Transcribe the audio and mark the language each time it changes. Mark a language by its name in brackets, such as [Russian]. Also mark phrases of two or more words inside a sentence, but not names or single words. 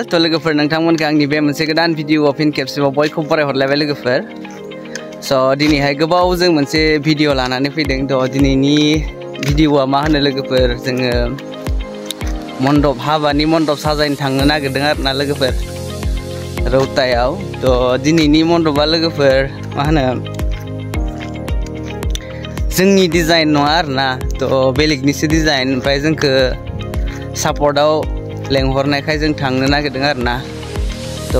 [Bodo] To logofer nongtangmon ka angni be monse godan video of in capsule boy ko pore horlaibai logofer. So dini hai gobaw जों मोनसे video लानानै फैदों to दिनैनि भिडिअआ मा होनो लोगोफोर जोङो मण्डप हाबानि मण्डप साजायनो थांनो नागिरदों आरोना लोगोफोर रौतायाव to दिनैनि मण्डपआ लोगोफोर मा होनो जोंनि डिजाइन नङा आरोना to बेलेगनिसो डिजाइन ओमफ्राय जोंखो सापर्टआव लेंहरनायखाय जों थांनो नागिरदों आरोना तो